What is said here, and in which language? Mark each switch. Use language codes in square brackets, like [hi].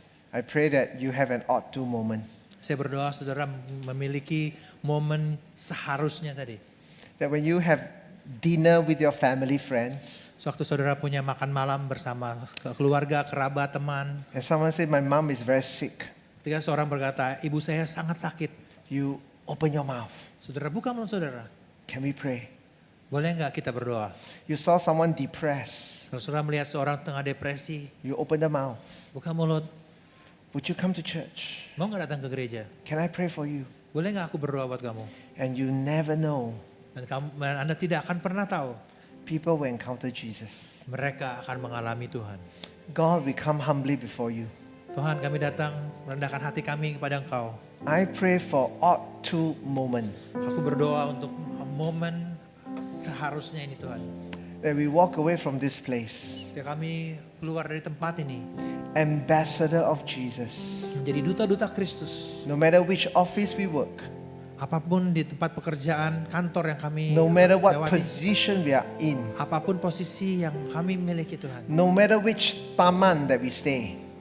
[en] I pray that you have an ought to moment. [id] Saya berdoa saudara memiliki momen seharusnya tadi. [en] That when you have dinner with your family, friends, [id] Sewaktu saudara punya makan malam bersama keluarga, kerabat, teman. [en] and someone say, my mom is very sick, [id] Ketika seorang berkata, ibu saya sangat sakit. [en] you open your mouth. [id] Saudara buka mulut saudara. [en] Can we pray? [id] Boleh nggak kita berdoa? [en] You saw someone depressed, [id] Kalau saudara melihat seorang tengah depresi, [en] you open the mouth. [id] buka mulut. [en] Would you come to church? [id] Mau nggak datang ke gereja? [en] Can I pray for you? [id] Boleh nggak aku berdoa buat kamu? [en] And you never know, [id] Dan Anda tidak akan pernah tahu. [en] people will encounter Jesus. [id] mereka akan mengalami Tuhan. [en] God, we come humbly before you. [id] Tuhan, kami datang merendahkan hati kami kepada Engkau. [en] I pray for ought to moment [id] Aku berdoa untuk momen seharusnya ini Tuhan. [en] that we walk away from this place, [id] Ketika kami keluar dari tempat ini, [en] ambassador of Jesus. [id] menjadi duta-duta Kristus. [en] No matter which office we work, [id] Apapun di tempat pekerjaan, kantor yang kami [en] no matter what [id] lewati, [en] position we are in, [id] apapun posisi yang kami miliki Tuhan. [en] no matter which taman that we stay,